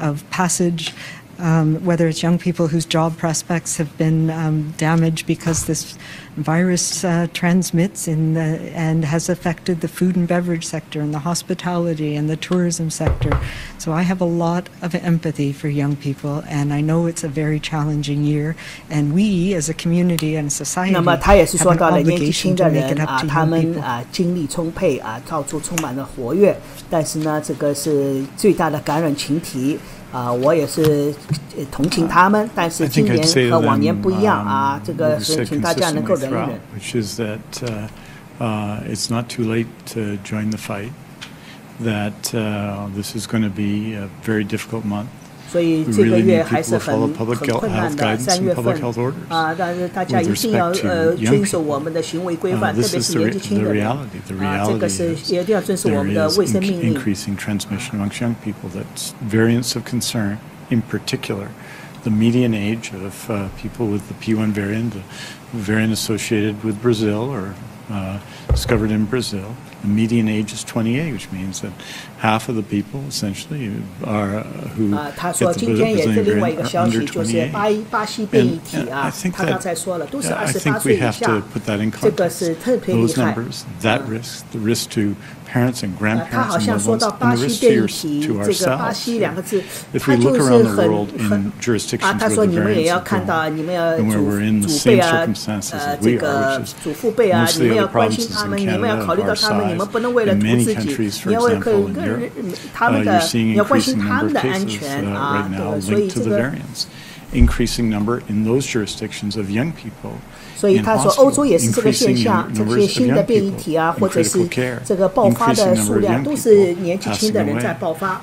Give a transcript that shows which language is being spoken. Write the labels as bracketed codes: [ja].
[en] passage, whether it's young people whose job prospects have been damaged because this virus transmits and has affected the food and beverage sector and the hospitality and the tourism sector. So I have a lot of empathy for young people, and I know it's a very challenging year, and we as a community and society have an obligation to make it up to young people. [zh] 精力充沛到处充满了活跃，但是呢，这个是最大的感染群体。我也是同情他们，但是今年和往年不一样这个是请大家能够忍一忍。 [en] Which is that it's not too late to join the fight. That this is going to be a very difficult month. [zh] 所以这个月还是很困难的3月份但是大家一定要遵守我们的行为规范，特别是年纪轻的人这个是一定要遵守我们的卫生命令。 [en] Increasing transmission amongst young people, that's variants of concern. In particular, the median age of people with the P1 variant, the variant associated with Brazil or discovered in Brazil. The median age is 28, which means that half of the people essentially are who get the Brazilian variant are under 28. I think we have to put that in context. Those numbers, that risk, the risk to parents and grandparents and loved ones, and the risk to ourselves. If we look around the world in jurisdictions where the variants have grown, and where we're in the same circumstances as we are, which is most of the other provinces in Canada of our size, in many countries, for example, in Europe, you're seeing increasing number of cases right now linked to the variants. Increasing number in those jurisdictions of young people. [zh] 所以他说欧洲也是这个现象，这些新的变异体或者是这个爆发的数量都是年纪轻的人在爆发。